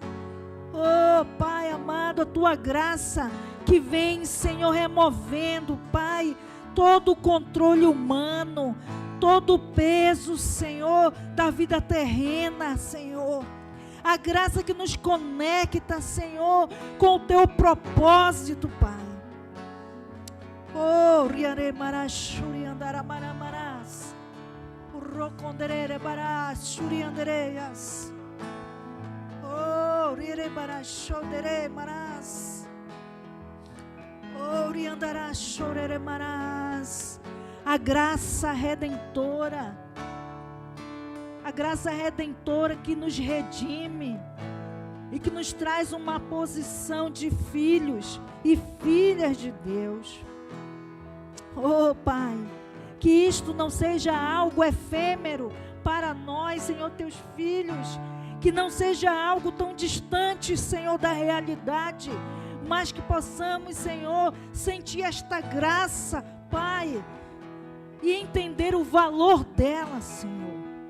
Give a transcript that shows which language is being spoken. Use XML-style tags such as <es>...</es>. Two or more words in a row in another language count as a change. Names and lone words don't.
<pt>Oh, Pai amado, a Tua graça que vem, Senhor, removendo, Pai, todo o controle humano, todo o peso, Senhor, da vida terrena, Senhor. A graça que nos conecta, Senhor, com o Teu propósito, Pai. Oh, riare marachuri andaramaramaras. Rocondere baras, shuri andereias. Oh, riare barashodere maras. Oh, riandara chorere maras. A graça redentora, a graça redentora que nos redime e que nos traz uma posição de filhos e filhas de Deus. Oh, Pai, que isto não seja algo efêmero para nós, Senhor, Teus filhos, que não seja algo tão distante, Senhor, da realidade, mas que possamos, Senhor, sentir esta graça, Pai, e entender o valor dela, Senhor.</pt>